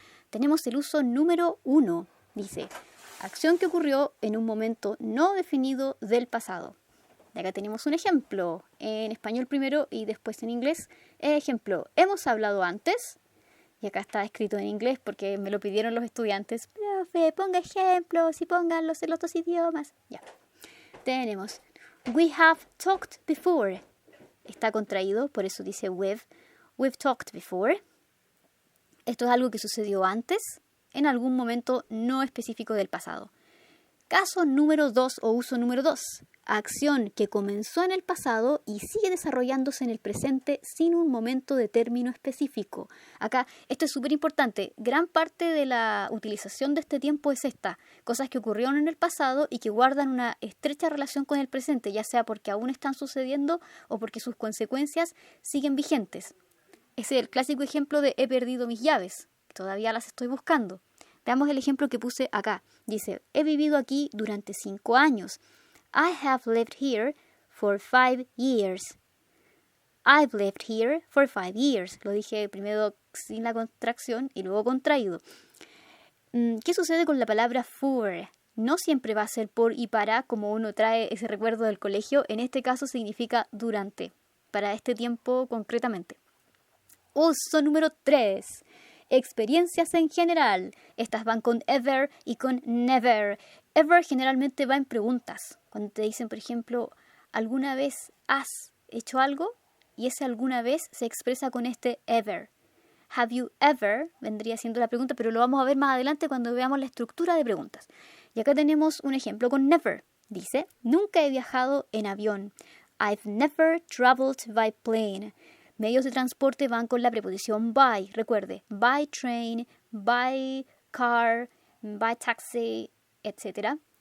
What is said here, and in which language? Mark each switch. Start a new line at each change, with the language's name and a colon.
Spanish: Tenemos el uso número 1. Dice, acción que ocurrió en un momento no definido del pasado. Y acá tenemos un ejemplo, en español primero y después en inglés. Ejemplo, ¿hemos hablado antes? Y acá está escrito en inglés porque me lo pidieron los estudiantes. Profe, ponga ejemplos y pónganlos en los otros idiomas. Ya. Tenemos,
English: we have talked before.
Spanish: Está contraído, por eso dice
English: we've talked before.
Spanish: Esto es algo que sucedió antes, en algún momento no específico del pasado. Caso número 2 o uso número 2. Acción que comenzó en el pasado y sigue desarrollándose en el presente sin un momento de término específico. Acá, esto es súper importante. Gran parte de la utilización de este tiempo es esta. Cosas que ocurrieron en el pasado y que guardan una estrecha relación con el presente, ya sea porque aún están sucediendo o porque sus consecuencias siguen vigentes. Ese es el clásico ejemplo de he perdido mis llaves. Todavía las estoy buscando. Veamos el ejemplo que puse acá. Dice, he vivido aquí durante 5 años.
English: I have lived here for 5 years. I've lived here for 5 years.
Spanish: Lo dije primero sin la contracción y luego contraído. ¿Qué sucede con la palabra for? No siempre va a ser por y para, como uno trae ese recuerdo del colegio. En este caso significa durante, para este tiempo concretamente. Uso número 3. Experiencias en general. Estas van con ever y con never. Ever generalmente va en preguntas. Cuando te dicen, por ejemplo, ¿alguna vez has hecho algo? Y ese alguna vez se expresa con este ever.
English: Have you ever?
Spanish: Vendría siendo la pregunta, pero lo vamos a ver más adelante cuando veamos la estructura de preguntas. Y acá tenemos un ejemplo con never. Dice, nunca he viajado en avión.
English: I've never traveled by plane.
Spanish: Medios de transporte van con la preposición by. Recuerde,
English: by train, by car, by taxi,
Spanish: etc.